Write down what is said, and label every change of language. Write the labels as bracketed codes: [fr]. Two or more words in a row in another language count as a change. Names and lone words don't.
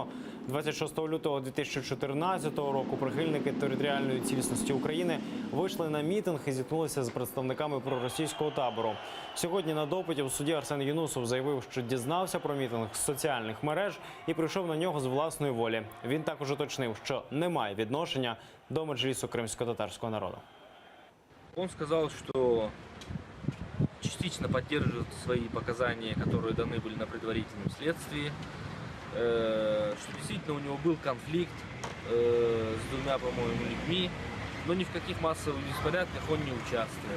[uk] 26 лютого 2014 року прихильники територіальної цілісності України вийшли на мітинг і зіткнулися з представниками проросійського табору. Сьогодні на допиті у суді Арсен Юнусов заявив, що дізнався про мітинг з соціальних мереж і прийшов на нього з власної волі. Він також уточнив, що не має відношення до меджлісу кримсько-татарського народу. [ru] Он сказал, что частично поддерживает свои показания, которые даны были на предварительном следствии, что действительно у него был конфликт с двумя, по-моему, людьми, но ни в каких массовых беспорядках он не участвовал.